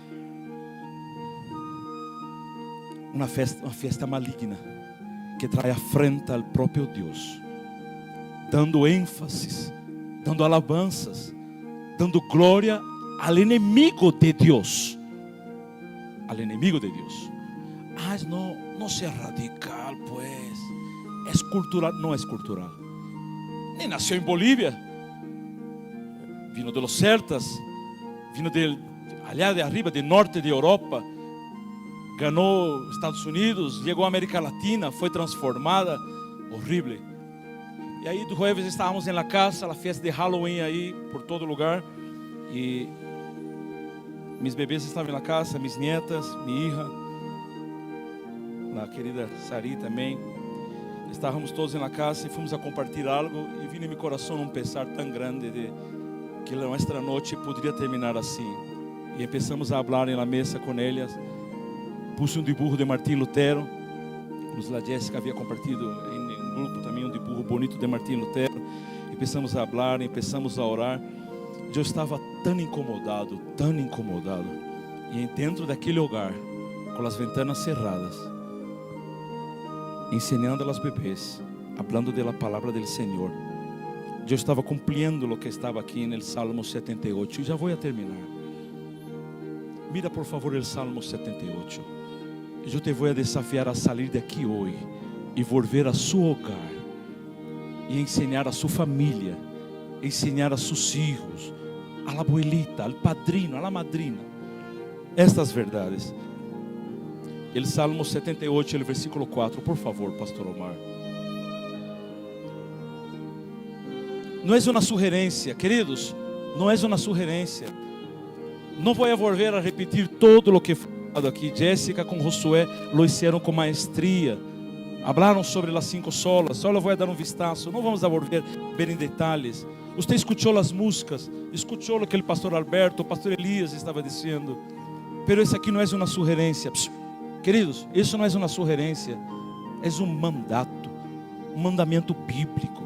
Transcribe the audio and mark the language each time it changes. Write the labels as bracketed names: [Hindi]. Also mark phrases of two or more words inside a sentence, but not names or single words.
[Portuguese] Uma festa maligna que traz à frente ao próprio Deus, dando ênfases, dando alabanças, dando glória ao inimigo de Deus. Al inimigo de Deus. Não seja radical, pues. É cultural. Não é cultural. Nem nasceu em Bolívia. [Spanish] Vino de los celtas. Vino allá de arriba, de norte de Europa. [Portuguese] Ganhou Estados Unidos. Chegou à América Latina. Foi transformada. Horrível. E aí, do jueves, estávamos na casa. A festa de Halloween aí, por todo lugar. E mis bebês estavam na casa. [Spanish] Mis nietas, [Portuguese] minha hija. A querida Sari também. Estávamos todos na casa e fomos a compartilhar algo. E vino em meu coração um pesar tão grande de que a nossa noite poderia terminar assim. E começamos a falar na mesa com elas. [Spanish] Puse um dibujo de Martim Lutero. [Portuguese] A Jéssica havia compartilhado em um grupo também um dibujo bonito de Martim Lutero. E começamos a falar, começamos a orar. Eu estava tão incomodado. E dentro daquele lugar, com as [Spanish] ventanas cerradas, ensinando a los bebês, hablando de la palabra del Señor. [Portuguese] Eu estava cumprindo o que estava aqui no Salmo 78. E já vou a terminar. [Spanish] Mira por favor [Portuguese] o Salmo 78. Eu te vou a desafiar a sair daqui hoje e volver a seu hogar e ensinar a sua família, ensinar a seus filhos, [Spanish] a la abuelita, al padrino, a la madrina, estas verdades. El Salmo 78, el versículo 4, por favor, Pastor Omar. [Portuguese] Não é uma sugerência, queridos, não é uma sugerência. Não vou volver a repetir todo o que foi falado aqui. Jéssica com Josué [Spanish] lo hicieron [Portuguese] com maestria. Hablaram sobre as 5 solas. Só vou dar um vistazo. Não vamos a volver a ver em detalhes. Você escutou as músicas, escutou o que o pastor Alberto, o pastor Elias estava dizendo. Pero isso aqui não é uma sugerência. Queridos, isso não é uma sugerência, é um mandato, um mandamento bíblico.